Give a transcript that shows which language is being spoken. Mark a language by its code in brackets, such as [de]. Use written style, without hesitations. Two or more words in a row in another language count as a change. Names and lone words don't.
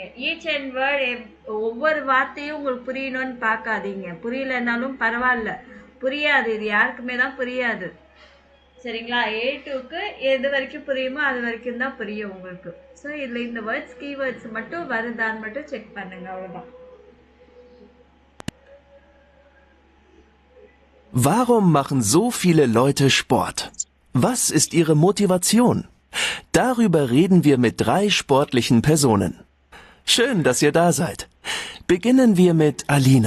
[en] each and word [ta] ஒவ்வொரு வார்த்தையும் உங்களுக்கு புரியணும்னு பார்க்காதீங்க. புரியலைன்னாலும் பரவாயில்ல, புரியாது, இது யாருக்குமே தான் புரியாது. சரிங்களா? A2க்கு எது வரைக்கும் புரியுமோ அது வரைக்கும் தான் புரியும் உங்களுக்கு. ஸோ இதில் இந்த [en] words keywords [ta] மட்டும் வருதான்னு மட்டும் செக் பண்ணுங்க, அவ்வளோதான். [de] Warum machen so viele Leute Sport? Was ist ihre Motivation? Darüber reden wir mit 3 sportlichen Personen. Schön, dass ihr da seid. Beginnen wir mit Alina.